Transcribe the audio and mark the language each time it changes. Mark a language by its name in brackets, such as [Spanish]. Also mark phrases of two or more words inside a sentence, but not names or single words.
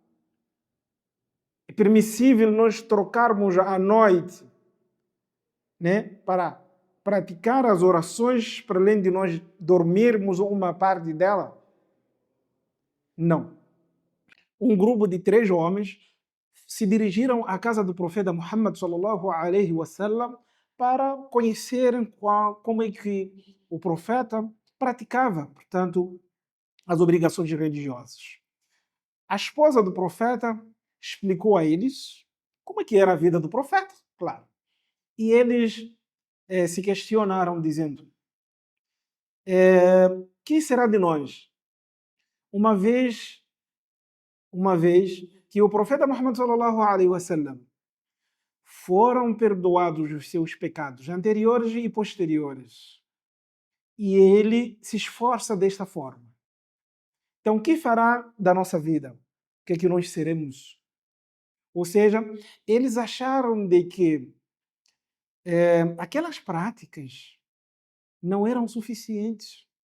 [Portuguese] É permissível nós trocarmos a noite, né, para praticar as orações para além de nós dormirmos uma parte dela? Não. Um grupo de 3 homens se dirigiram à casa do profeta Muhammad [Arabic] صلى الله عليه وسلم [Portuguese] para conhecerem como é que o profeta praticava, portanto, as obrigações religiosas. A esposa do profeta explicou a eles como é que era a vida do profeta, claro. E eles se questionaram dizendo: que será de nós? Uma vez que o profeta Muhammad [Arabic] صلى الله عليه وسلم [Portuguese] foram perdoados os seus pecados anteriores e posteriores, e ele se esforça desta forma. Então, o que fará da nossa vida? O que é que nós seremos? Ou seja, eles acharam de que aquelas práticas não eram suficientes